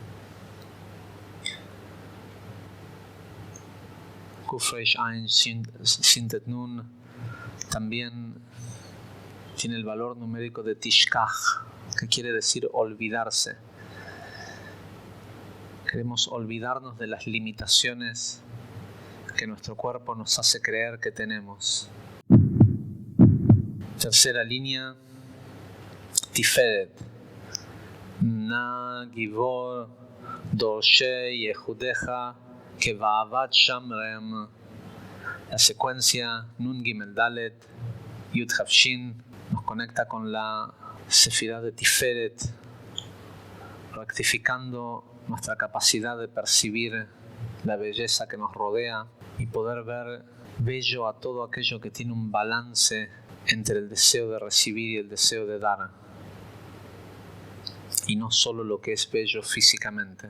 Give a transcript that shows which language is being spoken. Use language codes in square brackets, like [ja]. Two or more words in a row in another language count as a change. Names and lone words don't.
[es] Kuf Reish Ain Shin Tet Nun también tiene el valor numérico de Tishkach, que quiere decir olvidarse. Queremos olvidarnos de las limitaciones que nuestro cuerpo nos hace creer que tenemos. Tercera línea, Tiferet. [he] נא גבור דורשי יחודך כבבת שמרם. [es] La secuencia Nun Gimel Dalet Yud Hav Shin nos conecta con la Sefirá de Tiferet, rectificando nuestra capacidad de percibir la belleza que nos rodea y poder ver bello a todo aquello que tiene un balance entre el deseo de recibir y el deseo de dar, y no solo lo que es bello físicamente.